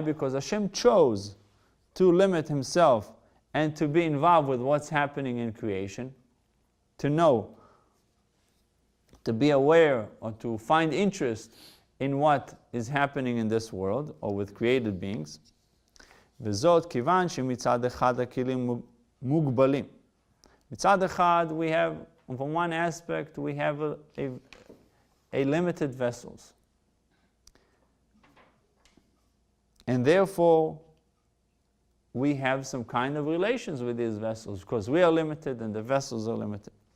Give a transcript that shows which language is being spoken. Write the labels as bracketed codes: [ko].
[en] Because Hashem chose to limit Himself and to be involved with what's happening in creation, to know, to be aware, or to find interest in what is happening in this world or with created beings. [he] וזאת כיוון שמצד אחד הכלים מוגבלים. מצד אחד [en] we have, from one aspect, we have a limited vessels. And therefore, we have some kind of relations with these vessels, because we are limited and the vessels are limited.